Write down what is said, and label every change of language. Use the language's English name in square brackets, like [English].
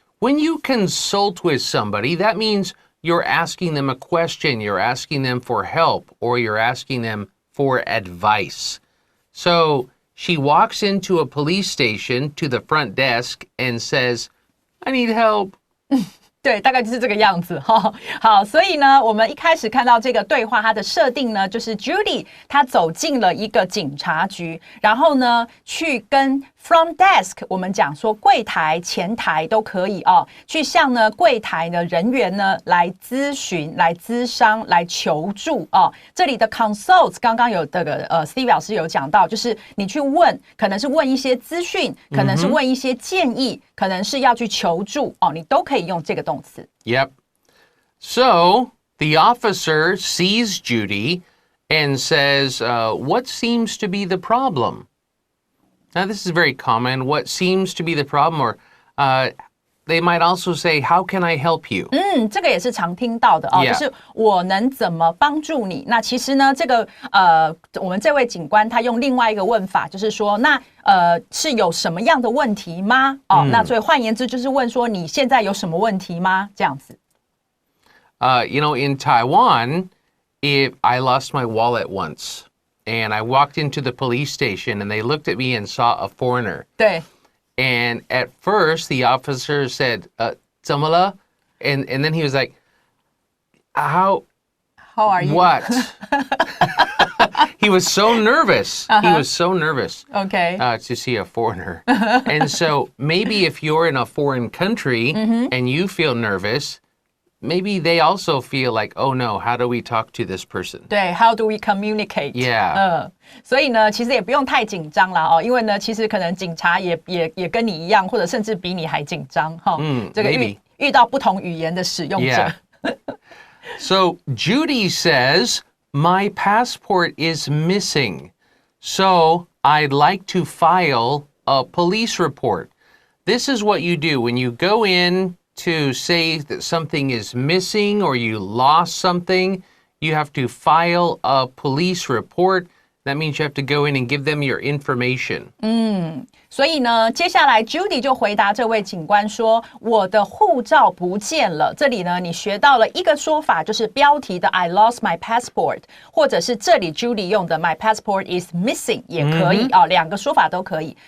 [English] When you consult with somebody, that means you're asking them a question, you're asking them for help, or you're asking them for advice. So she walks into a police station to the front desk and says, I need help. [Chinese] 对，大概就是这个样子哈。好，所以呢，我们一开始看到这个对话，它的设定呢，就是 Judy 她走进了一个警察局，然后呢，去跟 front desk 我们讲说柜台、前台都可以哦，去向呢柜台的人员呢来咨询、来咨商、来求助哦。这里的 consult 刚刚有这个Steve 老师有讲到，就是你去问，可能是问一些资讯，可能是问一些建议，可能是要去求助哦，你都可以用这个动词。 [English] Yep. So the officer sees Judy and says, what seems to be the problem? Now, this is very common. What seems to be the problem? Or they might also say, how can I help you? [Chinese] 这个也是常听到的哦， [English] Yeah. [Chinese] 就是我能怎么帮助你？那其实呢，这个我们这位警官他用另外一个问法，就是说，那是有什么样的问题吗？哦，那所以换言之就是问说，你现在有什么问题吗？这样子。 [English] In Taiwan, if I lost my wallet once.And I walked into the police station and they looked at me and saw a foreigner. [Chinese] 对。 [English] And at first the officer said, [Chinese] 怎么了? [English] And then he was like, How are you? What? He was so nervous. He was so nervous. Okay. To see a foreigner. And so maybe if you're in a foreign country and you feel nervous, maybe they also feel like, oh no, how do we talk to this person? 对 ，How do we communicate? Yeah. [Chinese] 所以呢，其实也不用太紧张啦哦，因为呢，其实可能警察也跟你一样，或者甚至比你还紧张哈。这个遇到不同语言的使用者。 [English] Yeah. So Judy says, my passport is missing. So I'd like to file a police report. This is what you do when you go in to say that something is missing or you lost something. You have to file a police report. That means you have to go in and give them your information. [Chinese] 所以呢，接下来 Judy 就回答这位警官说：“我的护照不见了。” 这里呢，你学到了一个说法，就是标题的 [English] "I lost my passport"， [Chinese] 或者是这里 Judy 用的 [English] "My passport is missing" [Chinese] 也可以哦，两个说法都可以。